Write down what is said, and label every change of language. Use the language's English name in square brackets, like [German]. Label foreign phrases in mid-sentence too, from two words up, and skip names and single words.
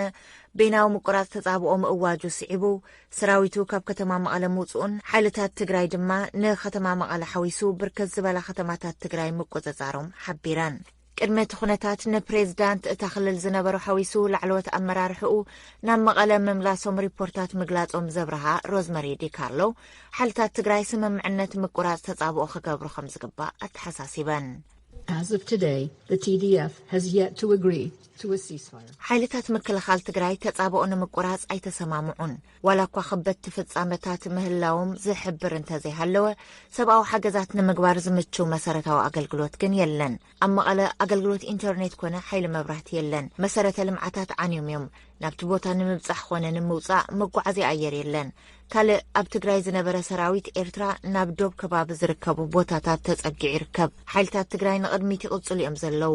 [Tigrinya] ቤናዊ ምቁራጽ ተጻብኦ ምእዋጁ ስዒቡ ሰራዊቱ ካብ ከተማ መቐለ ምውጽኡን ሓይልታት ትግራይ ድማ ንከተማ መቐለ ሓዊሱ ብርከት ዝበላ ከተማታት ትግራይ ምቆጻጻሮም ሓቢረን ቅድሚ እቲ ኩነታት ንፕሬዝዳንት እታ ክልል ዝነበሩ ሓዊሱ ላዕለወት ኣመራርሕኡ ናብ መቐለ ምምላሶም ሪፖርታት ምግላጾም ዘብርሃ ሮዝመሪ ዲካርሎ ሓይልታት ትግራይ ስምምዕነት ምቁራጽ ተጻብኦ ክገብሩ ከም ዝግባእ ኣተሓሳሲበን [English] As of today, the TDF has yet to agree to a ceasefire. [Tigrinya] ሓይልታት ምክልኻል ትግራይ ተጻብኦ ንምቁራጽ ኣይተሰማምዑን ዋላ እኳ ክበት ፍጻመታት ምህላዎም ዝሕብር እንተዘይሃለወ ሰብኣዊ ሓገዛት ንምግባር ዝምችው መሰረታዊ ኣገልግሎት ግን የለን ኣብ መቐለ ኣገልግሎት ኢንተርኔት ኮነ ሓይሊ መብራህቲ የለን መሰረተ ልምዓታት ዓንዮም እዮም ናብቲ ቦታ ንምብጻሕ ኮነ ንምውጻእ መጓዓዝያ ኣየር የለን ካልእ ኣብ ትግራይ ዝነበረ ሰራዊት ኤርትራ ናብ ዶብ ከባቢ ዝርከቡ ቦታታት ተጸጊዑ ይርከብ ሓይልታት ትግራይ ንቕድሚት ይቕጽሉ እዮም ዘለው